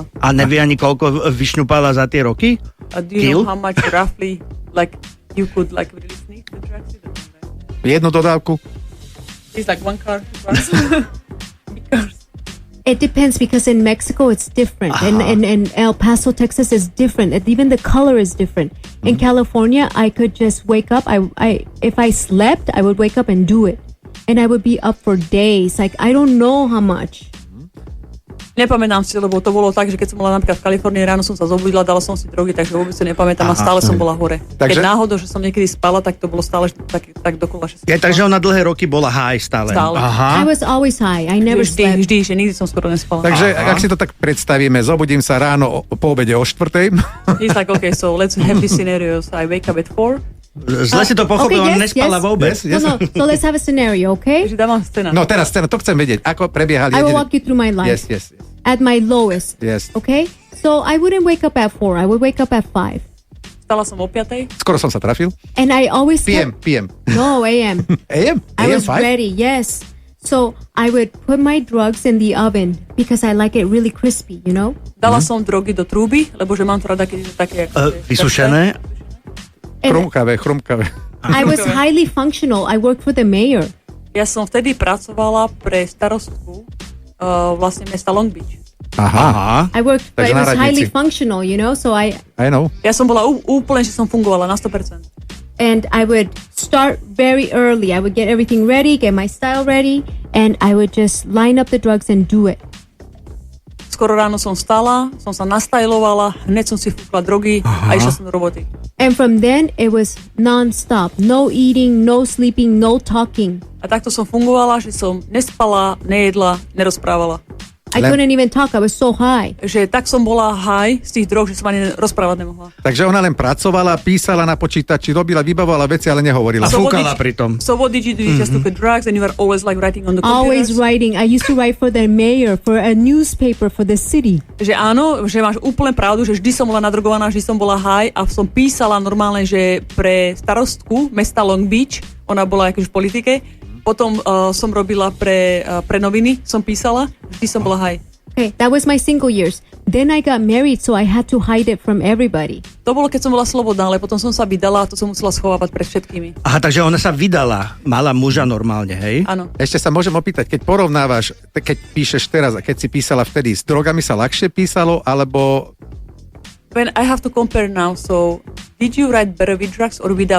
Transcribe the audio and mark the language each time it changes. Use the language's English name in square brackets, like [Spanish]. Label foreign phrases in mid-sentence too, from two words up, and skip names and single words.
[Slovak] A nevie ani koľko vyšňupala za tie roky? [English] Do you know how much roughly like you could like really sneak the drugs? [Slovak] Jednu dodávku? [English] It's like one car. It depends because in Mexico it's different, and El Paso, Texas is different, and even the color is different. In California, I could just wake up. If I slept, I would wake up and do it, and I would be up for days. Like I don't know how much. [Slovak] Nepamätám si, lebo to bolo tak, že keď som bola napríklad v Kalifornii, ráno som sa zobudila, dala som si drogy, takže vôbec si nepamätám a stále som bola hore. Takže... Keď náhodou, že som niekedy spala, tak to bolo stále tak dokola. Takže ona dlhé roky bola high stále. [English] Aha. I was always high. I never slept. [Slovak] Vždy, že nikdy som skoro nespala. Takže ak si to tak predstavíme, zobudím sa ráno po obede o 4:00. [English] It's like, okay, so let's have these scenarios. I wake up at 4, [Slovak] Zle si to pochopil, on nespala vôbec. [English] Yes. No. So let's have a scenario, okay? [Slovak] Takže dávam scéna. No teraz scéna, to chcem vedieť. Ako prebiehali? [English] I will walk you through my life. Yes. At my lowest. Yes. Okay? So I wouldn't wake up at 4. I would wake up at 5. [Slovak] Stala som o 5. Skoro som sa trafil. [English] And I always PM. No, AM. AM? I was 5? ready, yes. So I would put my drugs in the oven because I like it really crispy, you know? [Slovak] Dala som drogy do trúby, lebo že mám to rada, keď je to také... Vysušené? [English] And [Slovak] Chrumkavé. [English] I was highly functional. I worked for the mayor. [Slovak] Ja som vtedy pracovala pre starostku vlastne mesta Long Beach. Aha. [English] I worked, but [Slovak] Takže [English] it was [Slovak] na [English] highly [Slovak] radnici. [English] functional, you know? So I know. [Slovak] Ja som bola úplne, že som fungovala na 100%. [English] and I would start very early. I would get everything ready, get my style ready, and I would just line up the drugs and do it. [Slovak] Skoro ráno som vstala, som sa nastajlovala, hneď som si fúkla drogy a išla som do roboty. [English] And from then, it was non-stop. No eating, no sleeping, no talking. [Slovak] A takto som fungovala, že som nespala, nejedla, nerozprávala. [English] I couldn't even talk. I was so high. [Slovak] Že tak som bola high z tých drog, že som ani rozprávať nemohla. Takže ona len pracovala, písala na počítači, robila, vybavovala veci, ale nehovorila. A fúkala pritom. [English] So what did you do? You just took the drugs and you were always like writing on the Always computers? writing. I used to write for the mayor, for a newspaper, for the city. [Slovak] Že áno, že máš úplne pravdu, že vždy som bola nadrogovaná, vždy som bola high a som písala normálne, že pre starostku mesta Long Beach, ona bola akože v politike, potom som robila pre noviny, som písala, vždy som bola high. [English] Okay, that was my single years. Then I got married, so I had to hide it from everybody. [Slovak] To bolo, keď som bola slobodná, ale potom som sa vydala a to som musela schovávať pred všetkými. Aha, takže ona sa vydala, mala muža normálne, hej? Áno. Ešte sa môžem opýtať, keď porovnávaš, keď píšeš teraz a keď si písala vtedy, s drogami sa ľahšie písalo, alebo... [English] When I have to compare now, so did you write better with drugs or without?